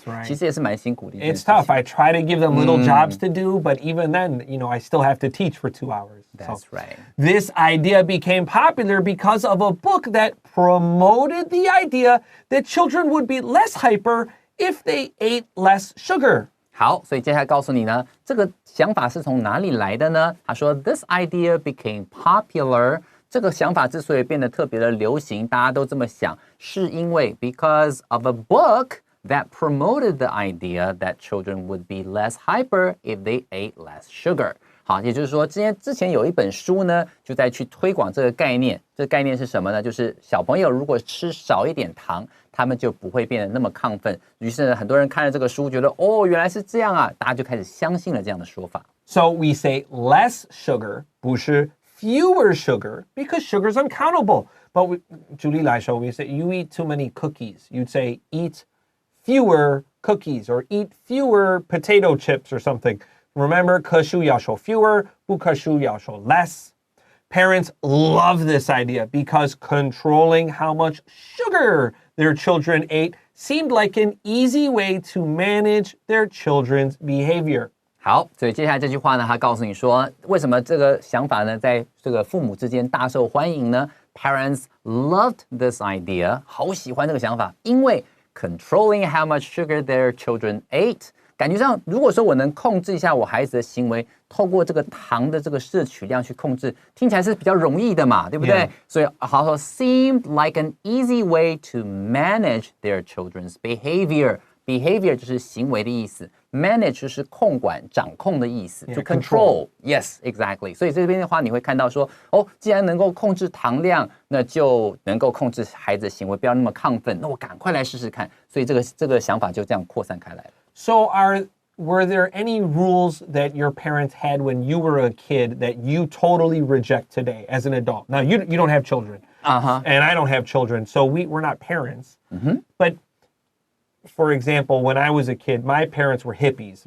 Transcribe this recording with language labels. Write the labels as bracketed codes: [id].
[en] Right. [zh] 其实也是蛮辛苦的一件事 [en] It's [zh] 情。 [en] tough. I try to give them little jobs to do, but even then, I still have to teach for 2 hours. That's right. This idea became popular because of a book that promoted the idea that children would be less hyper if they ate less sugar. [zh] 好，所以接下来告诉你呢，这个想法是从哪里来的呢？他说 ， [en] This idea became popular。 [zh] 这个想法之所以变得特别的流行，大家都这么想，是因为 [en] because of a book that promoted the idea that children would be less hyper if they ate less sugar. [zh] 好，也就是说，之前有一本书呢，就在去推广这个概念。这个概念是什么呢？就是小朋友如果吃少一点糖，他们就不会变得那么亢奋。于是呢，很多人看了这个书，觉得哦，原来是这样啊，大家就开始相信了这样的说法。 [en] So we say less sugar, [zh] 不是 [en] fewer sugar, because sugar is uncountable. But [zh] 举例来说 [en] we say you eat too many cookies. You'd say eat fewer cookies or eat fewer potato chips or something. Remember, [zh] 可数要说 fewer, 不可数要说 less. [en] Parents love this idea because controlling how much sugar their children ate seemed like an easy way to manage their children's behavior. [zh] 好，所以接下来这句话呢，他告诉你说，为什么这个想法呢，在这个父母之间大受欢迎呢？ [en] Parents loved this idea， [zh] 好喜欢这个想法，因为 [en] controlling how much sugar their children ate， [zh] 感觉上，如果说我能控制一下我孩子的行为，透过这个糖的这个摄取量去控制，听起来是比较容易的嘛，对不对？所以好说 [en] seemed like an easy way to manage their children's behavior。 [zh] Behavior 就是行为的意思 ，manage 就是控管、掌控的意思 ， [en] to control. [zh] Yes, exactly. 所以这边的话，你会看到说，哦，既然能够控制糖量，那就能够控制孩子的行为，不要那么亢奋。那我赶快来试试看。所以这个想法就这样扩散开来了。 [en] So were there any rules that your parents had when you were a kid that you totally reject today as an adult? Now you don't have children, and I don't have children, so we're not parents. But for example, when I was a kid, my parents were hippies.